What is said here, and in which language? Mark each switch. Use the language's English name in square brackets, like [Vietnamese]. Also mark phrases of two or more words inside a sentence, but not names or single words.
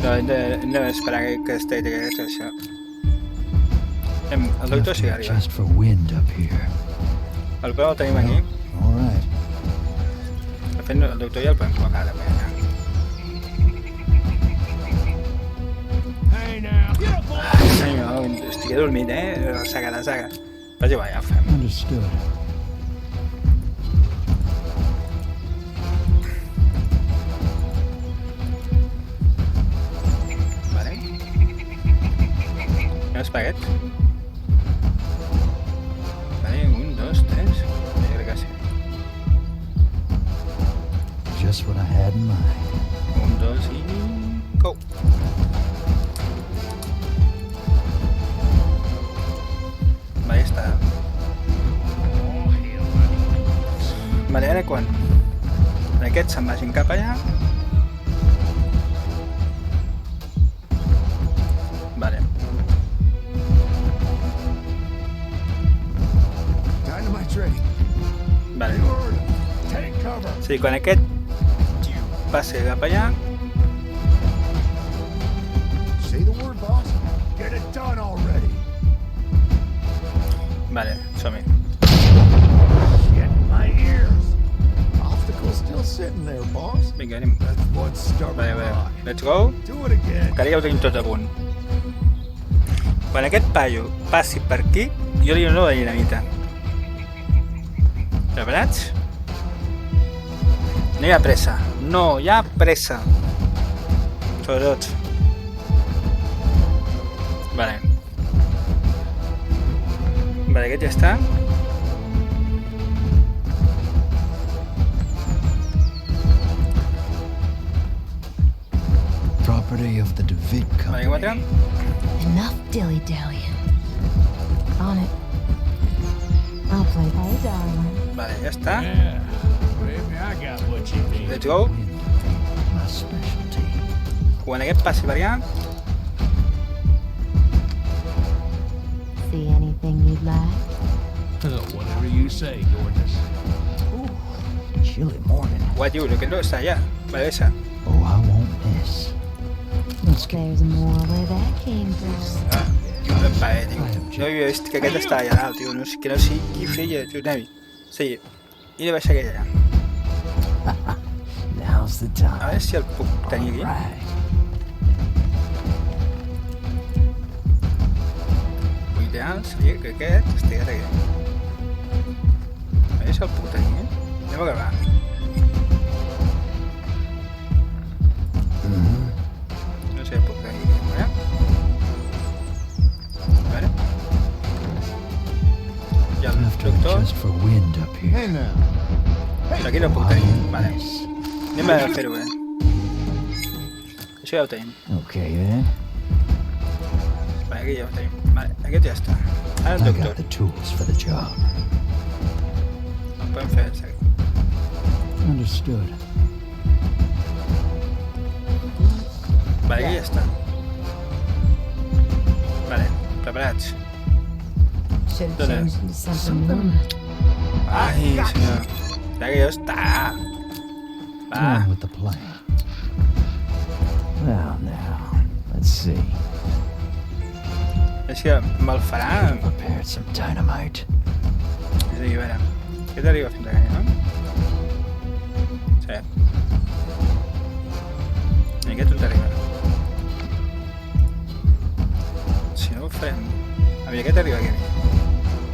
[Catalan] No, hem d'esperar que es tregui aquest, això. El doctor sí que arriba. [English] Just for wind up here. [Catalan] El peu el tenim aquí. [English] All right. [Catalan] De fet, el doctor ja el podem col·locar també. [English] Hey now. [Catalan] Ai, senyor, estic dormint, la saga. Però és igual, ja ho fem. [English] Understood. [Catalan] Vale. Els paquets. Vale, 1, 2, 3. Jo crec que sí. [English] Just what I had in mind. [Catalan] 1, 2 i... Go! Vale, ja està. Vale, ara quan aquests se'n vagin cap allà. Vale. [English] Dynamite's ready. [Catalan] Vale. [English] You heard him. Take cover. [Catalan] Sí, quan aquest passi cap allà, [English] Say the word, boss. Get it done already. [Catalan] vale, som-hi. [English] Shit, my ears. Obstacle's still sitting there, boss. [Catalan] Vinga, anem. [English] That's one stubborn [Catalan] Vale, vale. [English] rock. Let's go. Do it again. [Catalan] Que ara ja ho tenim tot a punt. Quan aquest paio passi per aquí, jo li dono la dinamita. Preparats? No hi ha pressa. No hi ha pressa. Sobretot. Vale. Vale, aquest ja està. [English] Property of the DeVitt [Catalan] Vale, [English] Company. [Catalan] 4. [English] Enough dilly-dallying. On it. I'll play. Hey, darling. [Catalan] Vale, ja està. [English] Yeah, baby, I got what you need. Let's go. Wind, my specialty. [Catalan] Quan aquest passi per allà, [English] See anything you'd like? Whatever you say, gorgeous. Chilly morning. [Catalan] what dius? Aquest no està allà. Vale, deixa. [English] Oh, I won't miss. Let's get There's more where that came from. [Catalan] Vale, tio. No havia vist que aquest està allà dalt, tio. No sé, que no sé qui feia, tio, Navi. Sí. I de baixar aquell allà. [English] Now's the [Catalan] A [English] time. [Catalan] veure si el puc tenir aquí. [English] Right. [Catalan] L'ideal seria que aquest estigués aquí. A veure si el puc tenir, Anem a gravar. No sé si el puc tenir aquí. A veure. I el [English] Have to [Catalan] doctor... [English] adjust for wind up here. Hey now. [Catalan] Aquí no el [English] Oh, [Catalan] puc [English] I [Catalan] tenir. [English] won't [Catalan] Vale. [English] miss. [Catalan] Anem a fer-ho bé. Això ja ho tenim. [English] Okay then. [Catalan] Vale, aquí ja ho tenim. Vale, aquest ja està. Ara el [English] I [Catalan] doctor. [English] got the tools for the job. [Catalan] El podem fer des d'aquí. [English] Understood. [Catalan] Vale, aquí ja està. Vale, preparats. [English] Should have Done it. changed into something new. [Catalan] Ai, senyor. Ja que ja està. Va. [English] On with the plan. Well, now, let's see. [Catalan] És que me'l farà... [English] Prepared some dynamite. [Catalan] És a dir, a veure... Aquest arriba fins aquí, no? Sí. I aquest on arriba? Si no ho farem... A mi aquest arriba aquí.